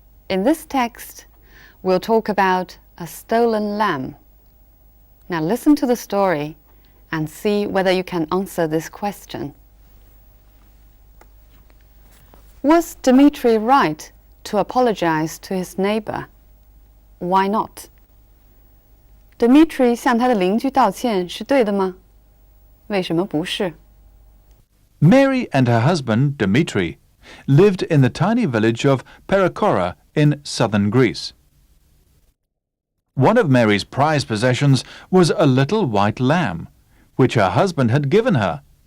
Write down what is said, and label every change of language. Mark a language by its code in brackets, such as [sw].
[en] In this text, we'll talk about a stolen lamb. Now listen to the story and see whether you can answer this question. Was Dmitri right to apologize to his neighbor? Why not? [zh] Dmitri 向他的邻居道歉是对的吗？为什么不是？ [en] Mary and her husband, Dmitri, lived in the tiny village of Perikora in southern Greece. One of Mary's prized possessions was a little white lamb, which her husband had given her.